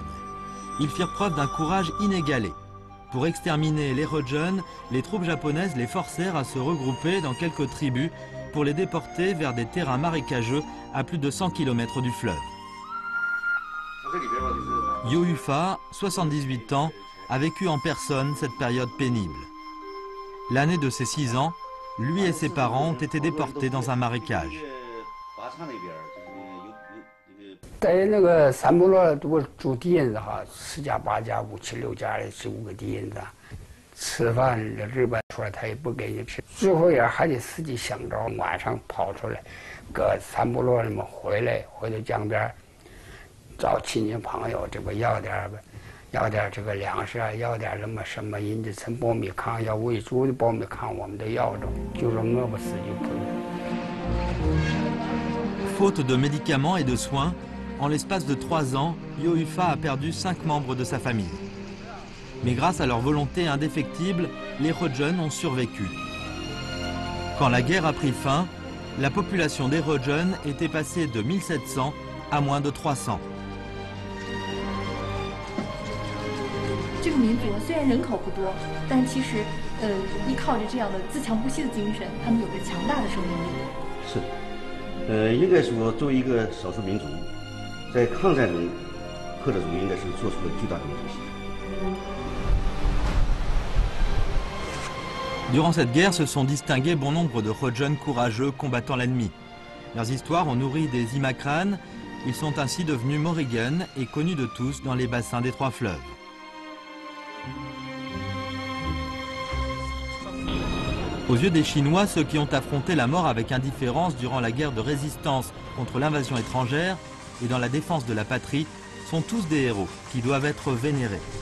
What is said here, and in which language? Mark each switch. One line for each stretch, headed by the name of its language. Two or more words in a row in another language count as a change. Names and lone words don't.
French: Ils firent preuve d'un courage inégalé. Pour exterminer les Rojun, les troupes japonaises les forcèrent à se regrouper dans quelques tribus pour les déporter vers des terrains marécageux à plus de 100 km du fleuve. Yo Ufa, 78 ans, a vécu en personne cette période pénible. L'année de ses 6 ans, lui et ses parents ont été déportés dans un marécage.
Chinese: 在那个三部落我住地印子哈，4家8家5、7、6家的15个地印子，吃饭日本出来他也不给你吃，最后也还得自己想着，晚上跑出来，搁三部落里面回到江边，找亲戚朋友这个要点这个粮食啊，要点什么人家称苞米糠，要喂猪的苞米糠我们都要着，就说饿不死就不。
French: Faute de médicaments et de soins, En l'espace de 3 ans, Yohufa a perdu 5 membres de sa famille. Mais grâce à leur volonté indéfectible, les Rojun ont survécu. Quand la guerre a pris fin, la population des Rojun était passée de 1700 à moins de 300.
Chinese: 这个民族虽然人口不多，但其实依靠着这样的自强不息的精神，他们有着强大的生命力。是，应该说作为一个少数民族，在抗战中，赫哲族应该是做出了巨大的贡献。
French: Durant cette guerre, se sont distingués bon nombre de Rojun courageux combattant l'ennemi. Leurs histoires ont nourri des Imakran. Ils sont ainsi devenus Morrigan et connus de tous dans les bassins des 3 fleuves. Aux yeux des Chinois, ceux qui ont affronté la mort avec indifférence durant la guerre de résistance contre l'invasion étrangère et dans la défense de la patrie sont tous des héros qui doivent être vénérés.